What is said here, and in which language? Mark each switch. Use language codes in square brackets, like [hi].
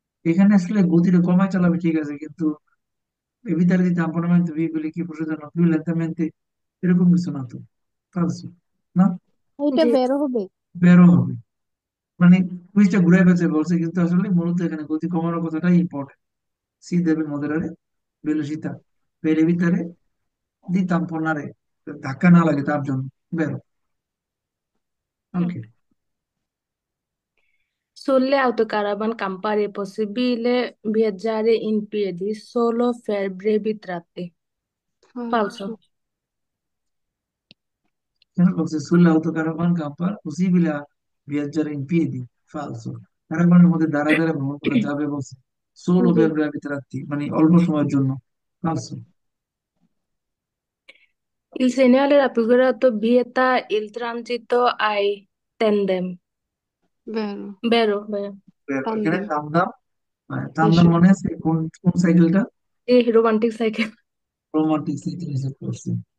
[bn] এখানে আসলে গতিটা কমায় চালাবে ঠিক আছে, কিন্তু [it] evitare di tamponamento veicoli che procedono più lentamente [bn] এরকম কিছু না তো। [it] Falso. না, [bn] এটা জি, বেরো হবে। বেরো হবে। মানে কুইজটা ঘুরে পেঁচে বলছে, কিন্তু আসলে মূলত এখানে গতি কমানোর কথাটাই important. [it] si deve moderare velocità per evitare di tamponare, [bn] ধাক্কা না লাগে তার জন্য। বেরো। ওকে। [it] sulle autocaravan campane è possibile viaggiare in piedi solo per brevi tratti. Falso. Falso. Sono base sull'autocaravana camper possibile viaggiare in piedi। Falso। [bn] কারাভানের মধ্যে দাঁড়ায় দাঁড়ায় ভ্রমণ করা যাবে বলছে, সোলো জি। ব্রেভি tratti, মানে অল্প সময়ের জন্য। [it] Falso. Il segnale raffigurato vieta il transito ai tandem. Vero. Vero, vero. [bn] এখানে [it] Tandem. [bn] তামদাম, তামদাম [it] Esce. [bn] মানে আছে কোন কোন সাইকেলটা? [en] Sì, romantic cycle. [bn] Romantic cycle হিসেবে করছে।